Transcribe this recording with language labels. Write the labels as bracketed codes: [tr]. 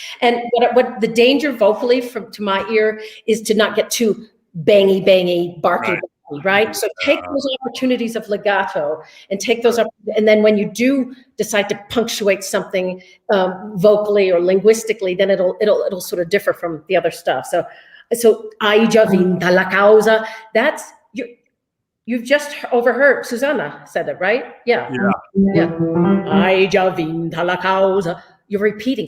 [en] And what the danger vocally to my ear is to not get too bangy, barky, right? So take those opportunities of legato and take those up. And then when you do decide to punctuate something vocally or linguistically, then it'll sort of differ from the other stuff. [it] So hai già vinta la causa. [en] That's you've just overheard Susanna said it, right? Yeah. [it] Hai già vinta la causa. [en] You're repeating.